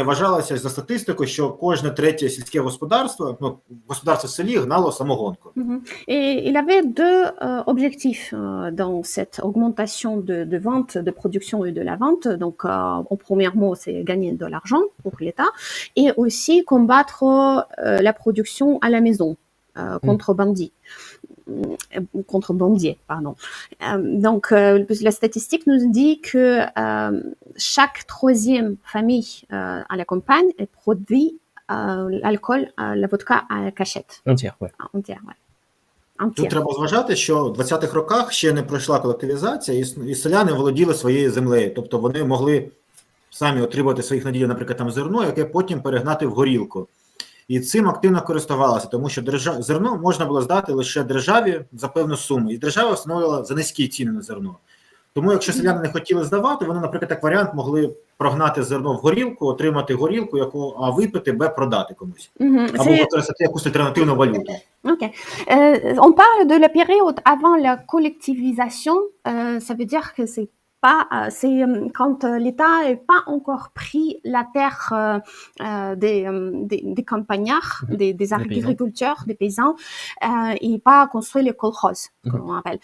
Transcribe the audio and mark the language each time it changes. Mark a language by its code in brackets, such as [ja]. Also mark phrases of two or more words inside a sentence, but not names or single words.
[uk] Вважалося за статистикою, що кожне третє сільське господарство, господарство в селі гнало самогонку. [fr] Et il avait deux objectifs dans cette augmentation de vente, de production et de la vente. Donc, en premier mot, c'est gagner de l'argent pour l'État et aussi combattre la production à la maison, contrebandier, pardon. Donc, la statistique nous dit que chaque troisième famille à la campagne produit l'alcool, la vodka à cachette. Entière, ouais. Entière, ouais. [uk] Тут треба зважати, що в 20-х роках ще не пройшла колективізація, і селяни володіли своєю землею. Тобто вони могли самі отримувати своїх наділів, наприклад, там зерно, яке потім перегнати в горілку. І цим активно користувалося, тому що зерно можна було здати лише державі за певну суму. І держава встановила за низькі ціни на зерно. Тому якщо селяни не хотіли здавати, вони, наприклад, як варіант, могли прогнати зерно в горілку, отримати горілку, а випити, продати комусь. Або використати якусь альтернативну валюту. [fr] Ok. On parle de la période avant la collectivisation. Ça veut dire que c'est quand l'État n'a pas encore pris la terre des campagnards, des agriculteurs, des paysans, et pas construit les kolkhoz, comme on appelle.